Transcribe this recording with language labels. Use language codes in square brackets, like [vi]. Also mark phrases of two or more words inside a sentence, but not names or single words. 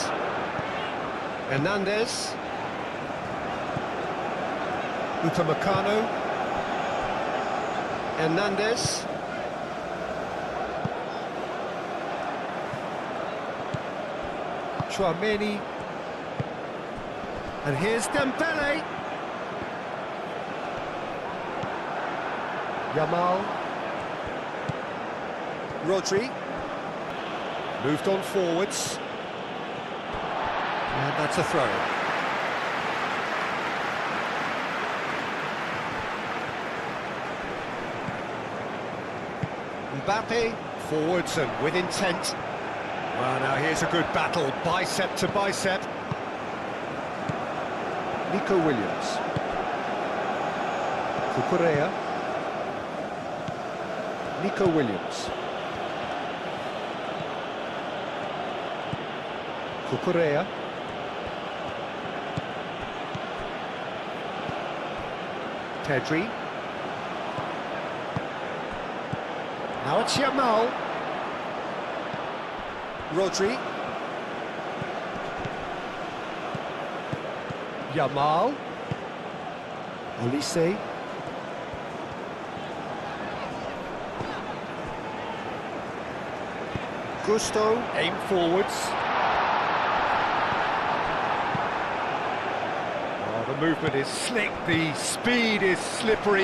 [en] Hernandez. Upamecano. Hernandez. Chouameni. And here's Dembele. Yamal. Rodri. Moved on forwards. And that's a throw. Mbappe, forwards and with intent. Well, now here's a good battle, bicep to bicep. Nico Williams. Cucurella. Nico Williams. Cucurella. Pedri. Now it's Yamal. Rodri. Yamal. Olise. Gusto. Aim forwards. Oh, the movement is slick, the speed is slippery.